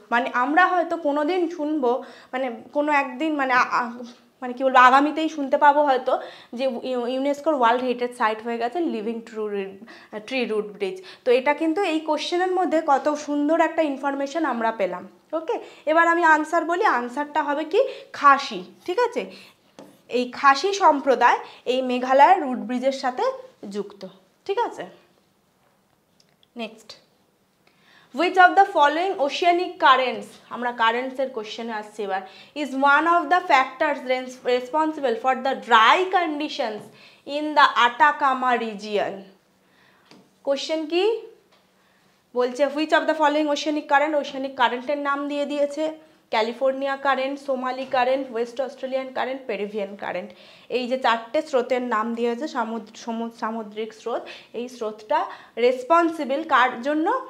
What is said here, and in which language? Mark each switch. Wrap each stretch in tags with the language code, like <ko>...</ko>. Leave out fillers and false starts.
<bn>মানে আমরা হয়তো কোনো দিন শুনবো, মানে কোনো একদিন, মানে কি বলবো, আগামীতেই শুনতে পাবো হয়তো যে ইউনেস্কোর ওয়ার্ল্ড হেরিটেজ সাইট হয়ে গেছে লিভিং ট্রি রুট ব্রিজ। তো এটা কিন্তু এই কোশ্চেনের মধ্যে কত সুন্দর একটা ইনফরমেশন আমরা পেলাম। ওকে, এবার আমি আনসার বলি, আনসারটা হবে কি খাসি, ঠিক আছে, এই খাসি সম্প্রদায় এই মেঘালয়ের রুট ব্রিজের সাথে যুক্ত, ঠিক আছে।</bn> <en>next, which of the following oceanic currents,</en> <bn>আমরা কারেন্টসের কোশ্চেনে আসছি এবার,</bn> <en>is one of the factors responsible for the dry conditions in the Atacama region?</en> <bn>Question কি বলছে,</bn> <en>which of the following oceanic current,</en> <bn>oceanic কারেন্টের নাম দিয়ে দিয়েছে, California current, Somali current, West Australian current, পেরিভিয়ান current. এই যে চারটে স্রোতের নাম দিয়েছে, সামুদ্রিক স্রোত, এই স্রোতটা রেসপন্সিবল কার জন্য?</bn>